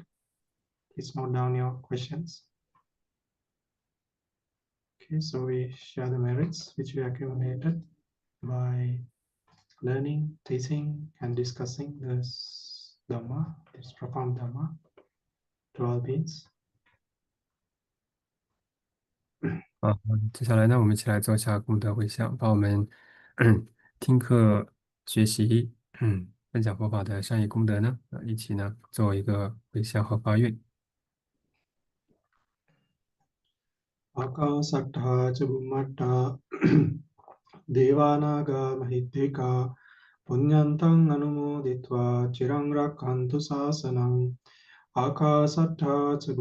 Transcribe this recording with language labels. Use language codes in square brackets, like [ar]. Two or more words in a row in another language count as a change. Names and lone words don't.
[en] Please note down your questions. Okay, so we share the merits which we accumulated by learning, teaching, and discussing this Dhamma, this profound Dhamma to all beings. [zh] 接下来呢，我们一起来做一下功德回向，把我们听课、学习、分享佛法的善业功德呢，一起呢做一个回向和发愿。 [pi] Paccaya-niddesa ca Bhummatta Devanaga Mahitthika Punyantang Anumoditva Chirang Rakkantu Sasanam Paccaya-niddesa ca